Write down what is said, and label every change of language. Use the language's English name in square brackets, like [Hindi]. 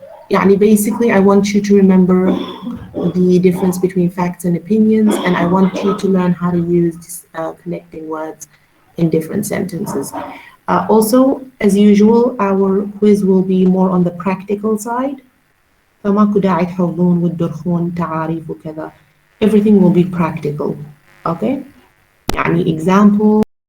[English] يعني basically I want you to remember the difference between facts and opinions, and I want you to learn how to use this, connecting words in different sentences. Also, as usual, our quiz will be more on the practical side. [Arabic] فماكو داعي تحفظون وتدرخون تعاريف وكذا. [English] Everything will be practical. Okay? [Arabic] يعني example.